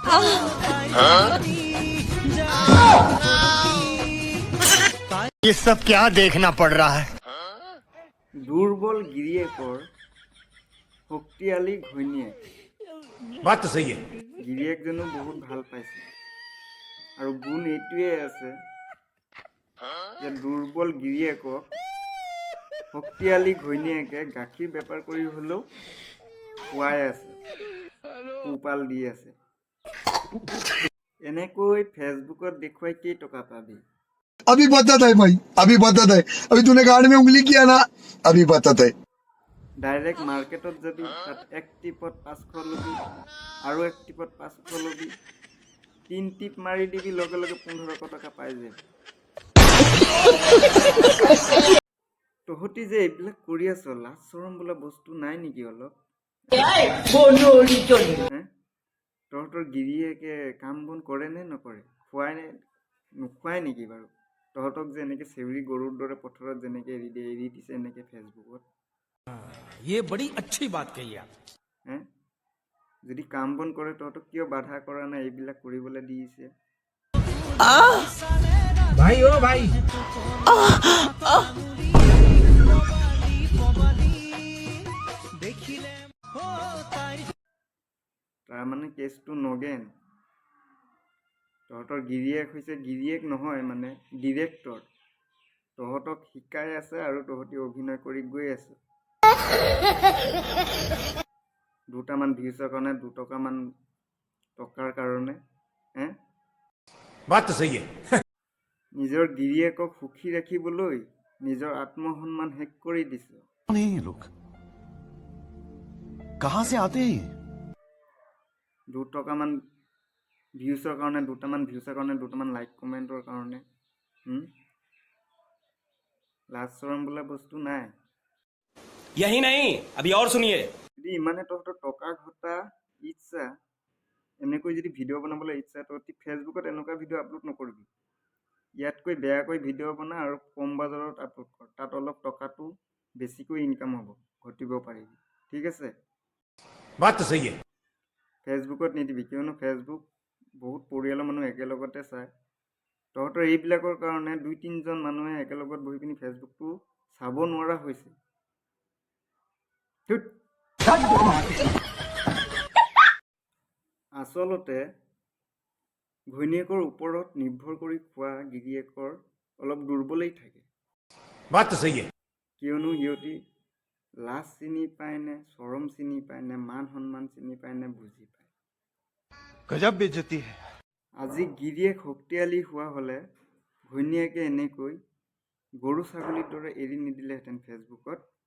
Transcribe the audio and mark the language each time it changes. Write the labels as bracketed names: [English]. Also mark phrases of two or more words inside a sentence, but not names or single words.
[Hindi] ये सब क्या देखना पड़ रहा है? [Assamese] দুর্বল গিরিয়েকৰ শক্তিশালী ঘৈণীয়েক। [Hindi] बात तो सही है। [Assamese] গিৰিয়েকজনো বহুত ভাল পাইছে আৰু গুণ এইটোৱে আছে যে দুৰ্বল গিৰিয়েকক শক্তিশালী ঘৈণীয়েকে গাখীৰ বেপাৰ কৰি হ'লেও খুৱাই আছে, পোহপাল দি আছে। এনেকৈ ফেচবুকত দেখুৱাই কেইটকা পাবি? [Hindi] अभी बताता है भाई, अभी बताता है। अभी तूने गाड़ में उंगली किया ना, अभी बताता है। [English] direct market [Assamese] যাবি, তাত এক টিপত 500 ল'বি আৰু এক টিপত 500 ল'বি, 3 টিপ মাৰি দিবি, লগে লগে 1500 টকা পাই যাবি। তহঁতি যে এইবিলাক কৰি আছ, লাজ চৰম বোলা বস্তু নাই নেকি অলপ? তহঁতৰ গিৰিয়েকে কাম বন কৰে নে নকৰে? নোখোৱাই নেকি বাৰু? তহঁতক যে এনেকৈ চেউৰী গৰুৰ দৰে পথাৰত যেনেকৈ এৰি দিছে এনেকৈ ফেচবুকত। [Hindi] ये बड़ी अच्छी बात कही आप। [Assamese] যদি কাম বন কৰে তহঁতক কিয় বাধা কৰা নাই এইবিলাক কৰিবলৈ দিছে? [Hindi] भाई ओ भाई [Assamese] তাৰমানে কেছটো নগেন। তহঁতৰ গিৰিয়েক হৈছে গিৰিয়েক নহয়, মানে ডিৰেক্টৰ। তহঁতক শিকাই আছে আৰু তহঁতি অভিনয় কৰি গৈ আছে। দুটামান ভিউজৰ কাৰণে, 2 টকামান টকাৰ কাৰণে [Hindi] बात तो सही है। [Assamese] নিজৰ গিৰিয়েকক সুখী ৰাখিবলৈ নিজৰ আত্মসন্মান শেষ কৰি দিছে। [Hindi] कौन है ये लोग? कहां से आते हैं? [Assamese] 2 টকামান ভিউজৰ কাৰণে, দুটামান [English] like comment [Assamese] কাৰণে লাজ চৰম বোলা বস্তু নাই। [Hindi] यही नहीं, अभी और सुनिए। [Assamese] যদি ইমানে তহঁতৰ টকা ঘটা ইচ্ছা, এনেকৈ যদি ভিডিঅ' বনাবলৈ ইচ্ছা, তহঁতি ফেচবুকত এনেকুৱা ভিডিঅ' আপলোড নকৰিবি। ইয়াতকৈ বেয়াকৈ ভিডিঅ' বনা আৰু কম বাজাৰত আপলোড কৰ। তাত অলপ টকাটো বেছিকৈ ইনকাম হ'ব, ঘটিব পাৰিবি। ঠিক আছে? [Hindi] बात तो सही है। [Assamese] ফেচবুকত নিদিবি, কিয়নো ফেচবুক বহুত পৰিয়ালৰ মানুহ একেলগতে চায়। তহঁতৰ এইবিলাকৰ কাৰণে 2-3জন মানুহে একেলগত বহি পিনি ফেচবুকটো চাব নোৱাৰা হৈছে। আচলতে ঘৈণীয়েকৰ ওপৰত নিৰ্ভৰ কৰি খোৱা গিৰিয়েকৰ অলপ দুৰ্বলেই থাকে। [Hindi] बात तो सही है। [Assamese] কিয়নো সিহঁতি লাজ চিনি পায় নে, চৰম চিনি পায় নে, মান সন্মান চিনি পায় নে বুজি পায়। [Hindi] गजब बेइज्जती है। [Assamese] আজি গিৰিয়েক শক্তিশালী হোৱা হ'লে ঘৈণীয়েকে এনেকৈ গৰু ছাগলীৰ দৰে এৰি নিদিলেহেঁতেন ফেচবুকত।